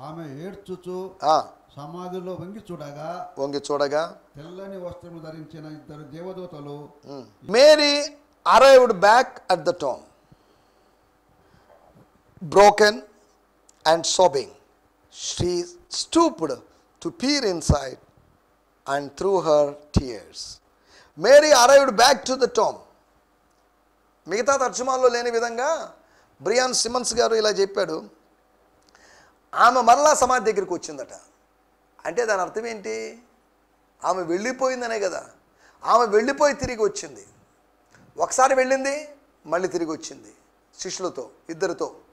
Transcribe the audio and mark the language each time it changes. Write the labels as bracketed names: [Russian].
[Telugu] ఆమె ఏడ్చుచు సమాధిలో వంగి చూడగా తెల్లని వస్త్రము ధరించిన ఇద్దరు దేవదూతలు. [English] Mary arrived back at the tomb, broken and sobbing. She stooped to peer inside and through her tears. Mary arrived back to the tomb. [Telugu] మిగతా తర్జుమాల్లో లేని విధంగా బ్రియాన్ సిమన్స్ గారు ఇలా చెప్పాడు, ఆమె మరలా సమాధి దగ్గరికి వచ్చిందట. అంటే దాని అర్థం ఏంటి? ఆమె వెళ్ళిపోయిందనే కదా. ఆమె వెళ్ళిపోయి తిరిగి వచ్చింది. ఒకసారి వెళ్ళింది, మళ్ళీ తిరిగి వచ్చింది శిష్యులతో, ఇద్దరితో.